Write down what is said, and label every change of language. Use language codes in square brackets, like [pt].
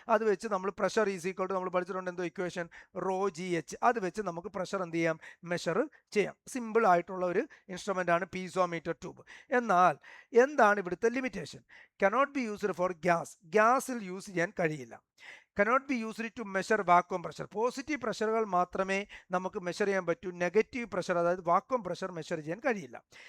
[ml] അത് വെച്ച് നമ്മൾ പ്രഷർ ഈസ് ഈക്വൽ ടു, നമ്മൾ പഠിച്ചിട്ടുണ്ട് എന്തോ ഇക്വേഷൻ, റോ ജി എച്ച്. അത് വെച്ച് നമുക്ക് പ്രഷർ എന്ത് ചെയ്യാം, മെഷർ ചെയ്യാം. സിമ്പിൾ ആയിട്ടുള്ള ഒരു ഇൻസ്ട്രുമെൻ്റ് ആണ് പീസോമീറ്റർ ട്യൂബ്. എന്നാൽ എന്താണ് ഇവിടുത്തെ limitation? [en] cannot be used for [ml] ഗ്യാസിൽ യൂസ് ചെയ്യാൻ കഴിയില്ല. [en] cannot be used to measure vacuum pressure. [ml] Positive പ്രഷറുകൾ മാത്രമേ നമുക്ക് മെഷർ ചെയ്യാൻ പറ്റൂ. നെഗറ്റീവ് പ്രഷർ, അതായത് വാക്വം പ്രഷർ മെഷർ ചെയ്യാൻ കഴിയില്ല.